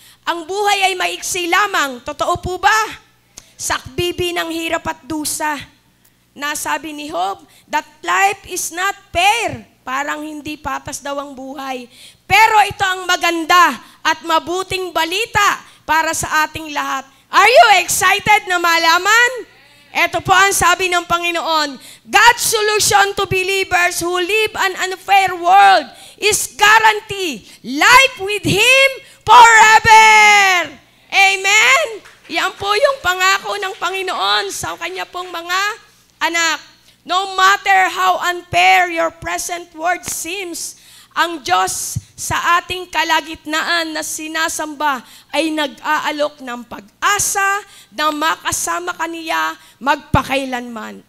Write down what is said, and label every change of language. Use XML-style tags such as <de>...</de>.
<tl>Ang buhay ay maiksi lamang. Totoo po ba? Sakbibi ng hirap at dusa. Nasabi ni Job</tl> <en>that life is not fair.</en> <tl>Parang hindi patas daw ang buhay. Pero ito ang maganda at mabuting balita para sa ating lahat.</tl> <en>Are you excited</en> <tl>na malaman? Ito po ang sabi ng Panginoon,</tl> <en>God's solution to believers who live an unfair world is guarantee life with Him forever. Amen?</en> <tl>Yan po yung pangako ng Panginoon sa Kanya pong mga anak.</tl> <en>No matter how unfair your present world seems,</en> <tl>ang Diyos sa ating kalagitnaan na sinasamba ay nag-aalok ng pag-asa na makasama kaniya magpakailanman.</tl>